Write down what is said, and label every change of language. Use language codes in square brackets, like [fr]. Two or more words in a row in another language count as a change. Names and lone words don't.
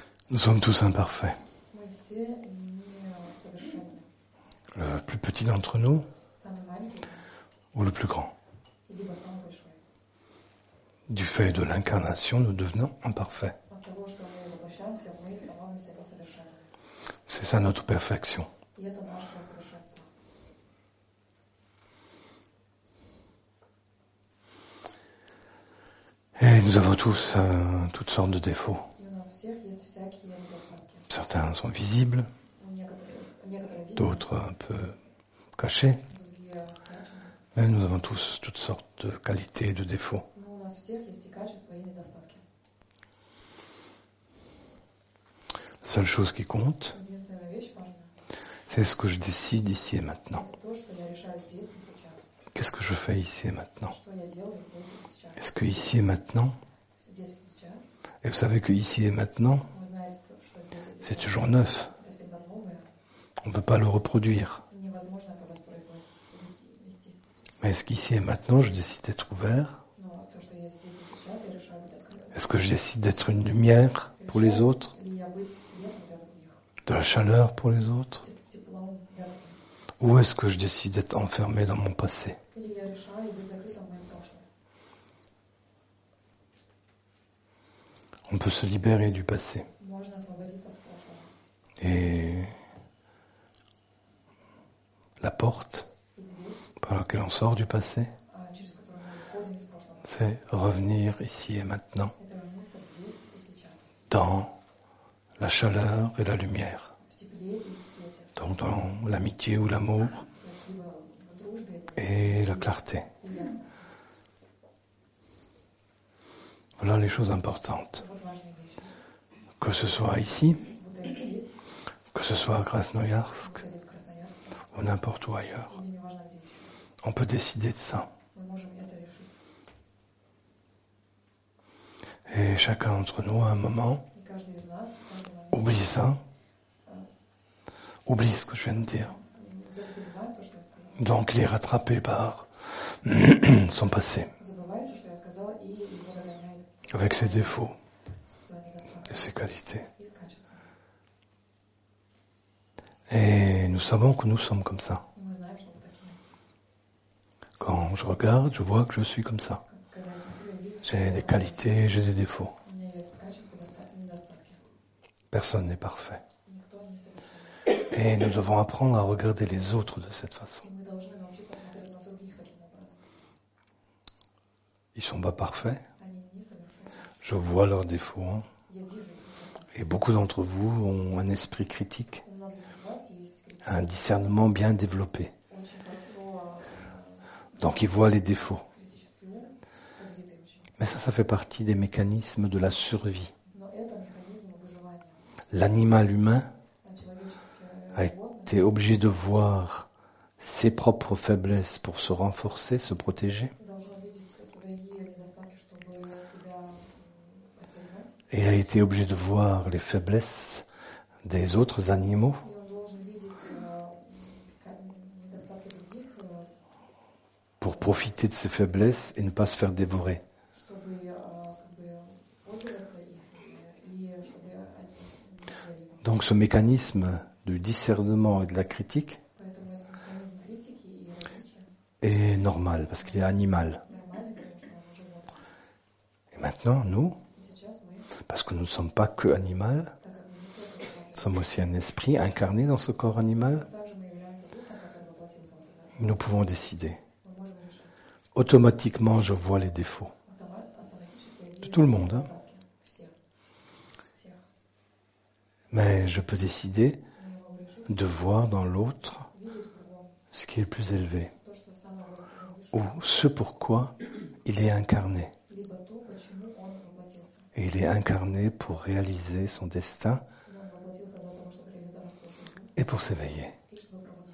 [fr] Nous sommes tous imparfaits. [ru] Мы все несовершенны. [fr] Le plus petit d'entre nous [ru] Самый маленький [fr] ou le plus grand. [ru] и либо самый большой. [fr] Du fait de l'incarnation, nous devenons imparfaits. [ru] От того, что мы воплощаемся, мы становимся несовершенными. [fr] C'est ça notre perfection. [ru] И это наше совершенство. [fr] Et nous avons tous toutes sortes de défauts. [ru] И у нас у всех есть всякие недостатки. [fr] Certains sont visibles, [ru] У некоторые видны, [fr] d'autres un peu cachés. [ru] другие спрячены. [fr] Mais nous avons tous toutes sortes de qualités et de défauts. [ru] Но у нас у всех есть и качества, и недостатки. [fr] La seule chose qui compte, [ru] Единственная вещь важная [fr] c'est ce que je décide ici et maintenant. — [ru] это то, что я решаю здесь и сейчас. [fr] Qu'est-ce que je fais ici et maintenant? [ru] Что я делаю здесь и сейчас. [fr] Est-ce que ici et maintenant, [ru] Здесь и сейчас. [fr] et vous savez que ici et maintenant, [ru] Вы знаете, что здесь и [fr] c'est [ru] сейчас. [fr] toujours neuf. [ru] Это всегда новое. [fr] On ne peut pas le reproduire. [ru] Невозможно это воспроизвести. [fr] Mais est-ce qu'ici et maintenant, je décide d'être ouvert? [ru] Но то, что я здесь и сейчас, я решаю быть открытым. [fr] Est-ce que je décide d'être une lumière pour les autres? [ru] Или я быть светом для других, [fr] De la chaleur pour les autres? [ru] теплом для других. [fr] Ou est-ce que je décide d'être enfermé dans mon passé? [ru] Или я решаю быть закрытым в моем прошлом. [fr] On peut se libérer du passé. [ru] Можно освободиться от прошлого. [fr] Et la porte [ru] И дверь, [fr] par laquelle on sort du passé, [ru] через которую мы выходим из прошлого, [fr] c'est revenir ici et maintenant, [ru] это вернуться здесь и сейчас. [fr] dans la chaleur et la lumière. [ru] В тепле и в свете. [fr] Donc dans l'amitié ou l'amour [ru] То есть либо в дружбе [fr] et la clarté. [ru] и ясности. [fr] Voilà les choses importantes. [ru] Вот важные вещи. [fr] Que ce soit ici, [ru] Будто это здесь, [fr] que ce soit à Krasnoyarsk [ru] будто это в Красноярске, [fr] ou n'importe où ailleurs. [ru] или неважно где еще. [fr] On peut décider de ça. [ru] Мы можем это решить. [fr] Et chacun d'entre nous, à un moment, [ru] И каждый из нас в каждый момент [fr] oublie ça. Oublie ce que je viens de dire. [ru] забывает то, что я сказала. [fr] Donc il est rattrapé par son passé, [ru] Забывает то, что я сказала, и его догоняет [fr] avec ses défauts [ru] с недостатком [fr] et ses qualités. [ru] и с качеством. [fr] Et nous savons que nous sommes comme ça. [ru] И мы знаем, что мы такие. [fr] Quand je regarde, je vois que je suis comme ça. [ru] Когда я смотрю, я вижу, что [fr] J'ai des qualités, j'ai des défauts. [ru] у меня есть качества, недостатки. [fr] Personne n'est parfait. [ru] Никто не совершенен. [fr] Et nous devons apprendre à regarder les autres de cette façon. [ru] И мы должны научиться смотреть на других таким образом. [fr] Ils sont pas parfaits. [ru] Они не совершенны. [fr] Je vois leurs défauts. [ru] Я вижу их недостатки. [fr] Et beaucoup d'entre vous ont un esprit critique, [ru] У многих из вас есть критика. [fr] un discernement bien développé. [ru] Очень хорошо [fr] Donc ils voient les défauts. [ru] критический ум, развитый очень. [fr] Mais ça fait partie des mécanismes de la survie. [ru] Но это механизм выживания. [fr] L'animal humain [ru] А человеческое [fr] a [ru] животное [fr] été obligé de voir ses propres faiblesses pour se renforcer, se protéger. [ru] должно видеть свои недостатки, чтобы себя осознать. [fr] Et il a été obligé de voir les faiblesses des autres animaux [ru] И он должен видеть недостатки других, [fr] pour profiter de ces faiblesses et ne pas se faire dévorer. [ru] чтобы пользоваться ими и чтобы они не ели. [fr] Donc ce mécanisme du discernement et de la critique [ru] Поэтому этот механизм критики и развития [fr] est normal parce qu'il est animal. [ru] нормальный, потому что он животное. [fr] Et maintenant, nous, [ru] И сейчас мы, [fr] parce que nous ne sommes pas que animal, [ru] так как мы не только животные, [fr] nous sommes aussi un esprit incarné dans ce corps animal, [ru] также мы являемся духом, который воплотился в это. [fr] nous pouvons décider. [ru] Мы можем решить. [fr] Automatiquement, je vois les défauts [ru] Автоматически я [fr] de [ru] вижу [fr] tout le monde. Hein. [ru] недостатки всех. [fr] Mais je peux décider [ru] Мы могу решить [fr] de voir dans l'autre [ru] видеть в другом [fr] ce qui est le plus élevé, [ru] то, что самое выше, [fr] ou ce pourquoi il est incarné. [ru] либо то, почему он воплотился. [fr] Et il est incarné pour réaliser son destin [ru] И он воплотился для того, чтобы реализовать свою судьбу [fr] et pour s'éveiller. [ru] и чтобы пробудиться.